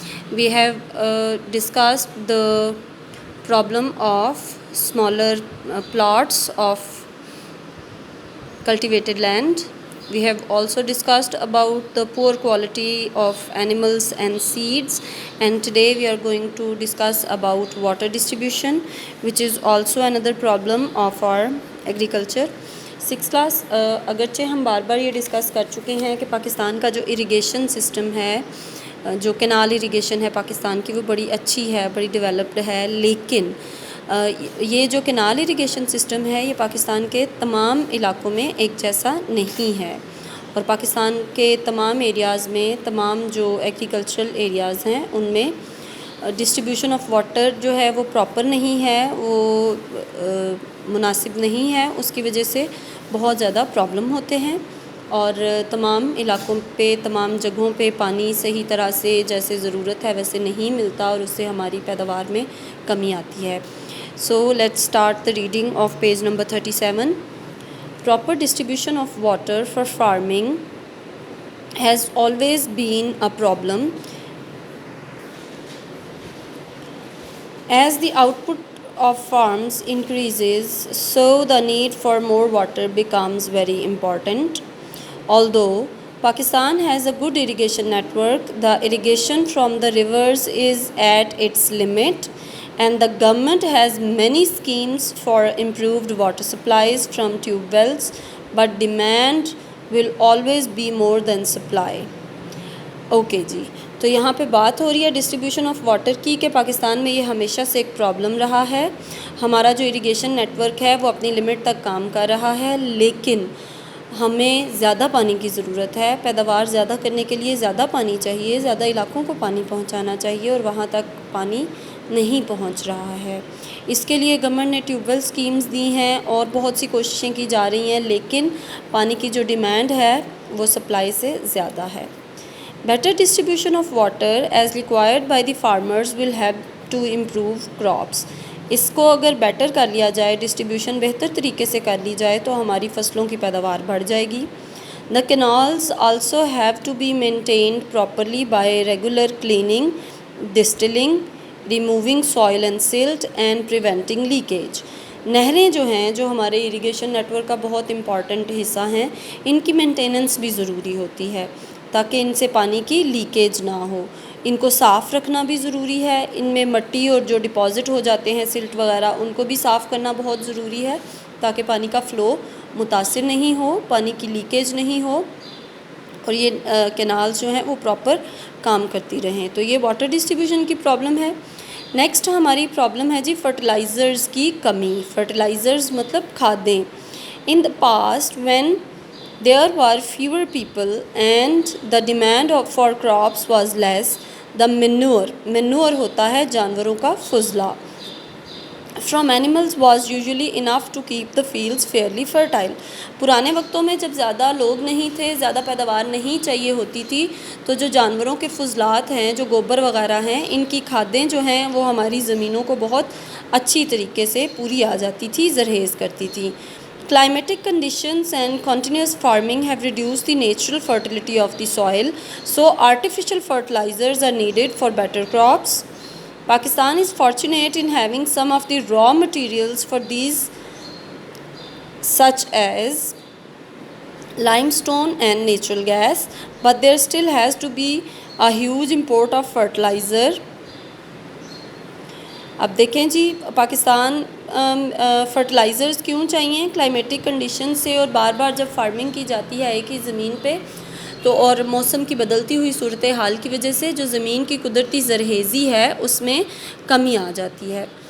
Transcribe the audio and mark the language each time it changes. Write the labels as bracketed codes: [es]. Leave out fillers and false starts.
[en] We have discussed the problem of smaller plots of cultivated land. We have also discussed about the poor quality of animals and seeds, and today we are going to discuss about water distribution, which is also another problem of our agriculture. 6th class, [ur] اگرچہ ہم بار بار یہ discuss کر چکے ہیں کہ پاکستان کا جو irrigation system ہے، جو کینال اریگیشن ہے پاکستان کی، وہ بڑی اچھی ہے، بڑی ڈیولپڈ ہے، لیکن یہ جو کینال اریگیشن سسٹم ہے یہ پاکستان کے تمام علاقوں میں ایک جیسا نہیں ہے، اور پاکستان کے تمام ایریاز میں، تمام جو ایگریکلچرل ایریاز ہیں ان میں ڈسٹریبیوشن آف واٹر جو ہے وہ پراپر نہیں ہے، وہ مناسب نہیں ہے. اس کی وجہ سے بہت زیادہ پرابلم ہوتے ہیں، اور تمام علاقوں پہ، تمام جگہوں پہ پانی صحیح طرح سے جیسے ضرورت ہے ویسے نہیں ملتا، اور اس سے ہماری پیداوار میں کمی آتی ہے. [en] So let's start the reading of page number 37. Proper distribution of water for farming has always been a problem. As the output of farms increases, so the need for more water becomes very important. Although Pakistan has a good irrigation network, the irrigation from the rivers is at its limit, and the government has many schemes for improved water supplies from tube wells, but demand will always be more than supply. [ur] Okay جی، تو یہاں پہ بات ہو رہی ہے distribution of water کی، کہ پاکستان میں یہ ہمیشہ سے ایک پرابلم رہا ہے. ہمارا جو اریگیشن نیٹ ورک ہے وہ اپنی لمٹ تک کام کر رہا ہے، لیکن ہمیں زیادہ پانی کی ضرورت ہے. پیداوار زیادہ کرنے کے لیے زیادہ پانی چاہیے، زیادہ علاقوں کو پانی پہنچانا چاہیے، اور وہاں تک پانی نہیں پہنچ رہا ہے. اس کے لیے گورنمنٹ نے ٹیوب ویل اسکیمز دی ہیں اور بہت سی کوششیں کی جا رہی ہیں، لیکن پانی کی جو ڈیمانڈ ہے وہ سپلائی سے زیادہ ہے. [en] Better distribution of water as required by the farmers will help to improve crops. [ur] اس کو اگر بیٹر کر لیا جائے، ڈسٹریبیوشن بہتر طریقے سے کر لی جائے تو ہماری فصلوں کی پیداوار بڑھ جائے گی. [en] The canals also have to be maintained properly by regular cleaning, distilling, removing soil and silt and preventing leakage. [ur] نہریں جو ہیں، جو ہمارے اریگیشن نیٹ ورک کا بہت امپورٹنٹ حصہ ہیں، ان کی مینٹیننس بھی ضروری ہوتی ہے تاکہ ان سے پانی کی لیکیج نہ ہو. ان کو صاف رکھنا بھی ضروری ہے. ان میں مٹی اور جو ڈپازٹ ہو جاتے ہیں سلٹ وغیرہ، ان کو بھی صاف کرنا بہت ضروری ہے تاکہ پانی کا فلو متاثر نہیں ہو، پانی کی لیکیج نہیں ہو، اور یہ کینالز جو ہیں وہ پراپر کام کرتی رہیں. تو یہ واٹر ڈسٹریبیوشن کی پرابلم ہے. نیکسٹ ہماری پرابلم ہے جی فرٹیلائزرز کی کمی. فرٹیلائزرز مطلب کھادیں. [en] in the past when there were fewer people and the demand for crops was less, the manure [ur] ہوتا ہے جانوروں کا فضلہ [en] from animals was usually enough to keep the fields fairly fertile. [ur] پرانے وقتوں میں جب زیادہ لوگ نہیں تھے، زیادہ پیداوار نہیں چاہیے ہوتی تھی، تو جو جانوروں کے فضلات ہیں، جو گوبر وغیرہ ہیں، ان کی کھادیں جو ہیں وہ ہماری زمینوں کو بہت اچھی طریقے سے پوری آ جاتی تھی، زرخیز کرتی تھی. [en] Climatic conditions and continuous farming have reduced the natural fertility of the soil, so artificial fertilizers are needed for better crops. Pakistan is fortunate in having some of the raw materials for these, such as limestone and natural gas, but there still has to be a huge import of fertilizer. [ur] اب دیکھیں جی Pakistan fertilizers کیوں چاہیے؟ Climatic condition سے، اور بار بار جب farming کی جاتی ہے ایک ہی زمین پہ، تو اور موسم کی بدلتی ہوئی صورتحال کی وجہ سے جو زمین کی قدرتی زرخیزی ہے اس میں کمی آ جاتی ہے.